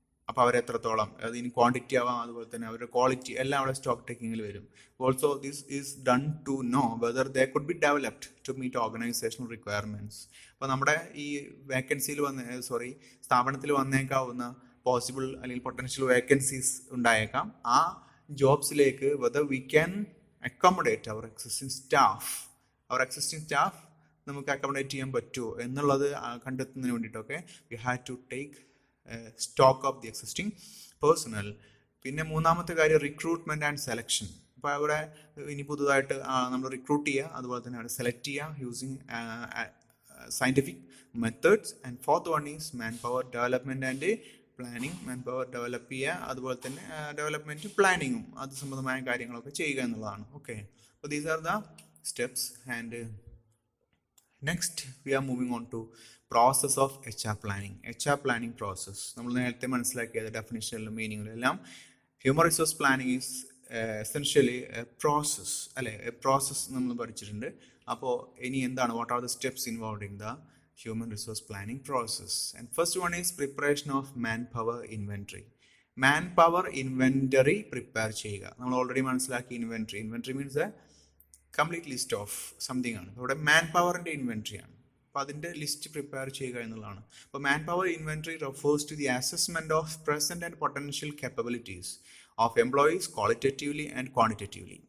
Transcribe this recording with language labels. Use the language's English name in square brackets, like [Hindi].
[Malayalam] അപ്പോൾ അവരെത്രത്തോളം, അത് ഇനി ക്വാണ്ടിറ്റി ആവാം, അതുപോലെ തന്നെ അവരുടെ ക്വാളിറ്റി എല്ലാം അവിടെ സ്റ്റോക്ക് ടേക്കിങ്ങിൽ വരും. [English] Also this is done to know whether they could be developed to meet organisational requirements. [Malayalam] അപ്പോൾ നമ്മുടെ ഈ വേക്കൻസിയിൽ സ്ഥാപനത്തിൽ വന്നേക്കാവുന്ന പോസിബിൾ അല്ലെങ്കിൽ പൊട്ടൻഷ്യൽ വേക്കൻസീസ് ഉണ്ടായേക്കാം. ആ ജോബ്സിലേക്ക് [English] whether we can accommodate our existing staff [Malayalam] നമുക്ക് അക്കോമഡേറ്റ് ചെയ്യാൻ പറ്റുമോ എന്നുള്ളത് കണ്ടെത്തുന്നതിന് വേണ്ടിയിട്ടൊക്കെ [English] we have to take stock of the existing personnel. [Malayalam] പിന്നെ മൂന്നാമത്തെ കാര്യം റിക്രൂട്ട്മെന്റ് ആൻഡ് സെലക്ഷൻ. അപ്പോൾ അവിടെ ഇനി പുതുതായിട്ട് നമ്മൾ റിക്രൂട്ട് ചെയ്യുക, അതുപോലെ തന്നെ അവിടെ സെലക്ട് ചെയ്യുക [English] Using scientific methods. And fourth one is man power development and planning. [Malayalam] Man power develop ചെയ്യുക, അതുപോലെ തന്നെ ഡെവലപ്മെൻറ്റ് പ്ലാനിങ്ങും അത് സംബന്ധമായ കാര്യങ്ങളൊക്കെ ചെയ്യുക എന്നുള്ളതാണ്. [English] Okay, അപ്പോൾ these are the steps. And next we are moving on to process of HR planning. [Malayalam] HR planning process നമ്മൾ നേരത്തെ മനസ്സിലാക്കിയത് ഡെഫിനിഷനിലും മീനിങ്ങിലും എല്ലാം. [English] human resource planning is essentially a process, അല്ലെ, a process [Malayalam] നമ്മൾ പഠിച്ചിട്ടുണ്ട്. അപ്പോൾ ഇനി എന്താണ്, [English] What are the steps involved in the human resource planning process? And first one is preparation of manpower inventory. Manpower inventory prepare ചെയ്യുക. [Malayalam] നമ്മൾ already മനസ്സിലാക്കി [English] Inventory means a complete list of something ആണ്. [Malayalam] ഇവിടെ മാൻ പവറിന്റെ ഇൻവെന്ററി ആണ്. അപ്പോൾ അതിന്റെ list prepare ചെയ്യുക എന്നുള്ളതാണ്. [English] അപ്പോൾ man power inventory refers to the assessment of present and potential capabilities of employees qualitatively and quantitatively.